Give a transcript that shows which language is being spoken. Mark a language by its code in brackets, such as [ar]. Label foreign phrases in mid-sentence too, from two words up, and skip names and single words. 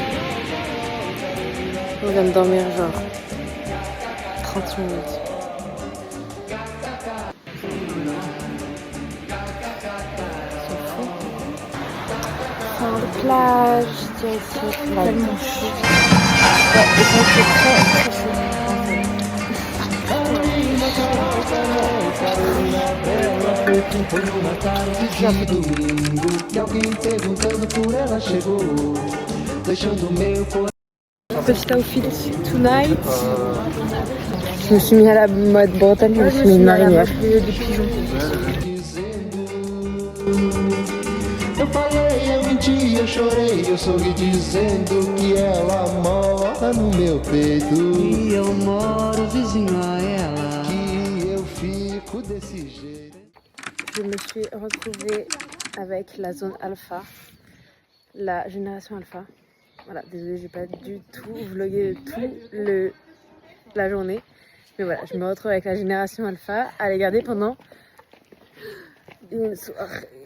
[fr] On vient de dormir genre 30 minutes. C'est fou. Fin de plage, direction la douche. Ouais, et ça c'est très chaud. [pt] Foi numa tarde de domingo que alguém perguntando por ela chegou, deixando meu coração. [en] Petit outfit tonight. [fr] Je me suis mis à la mode Bretagne, je me suis mis une marinière. [pt] Eu falei, eu menti, eu chorei, eu sorri dizendo que ela mora no meu peito. E eu moro vizinho a ela. Que eu fico desse jeito. [fr] Je me suis retrouvée avec la zone alpha, la génération alpha. Voilà, désolée, j'ai pas du tout vlogué la journée. Mais voilà, je me retrouve avec la génération alpha à les garder pendant une soirée.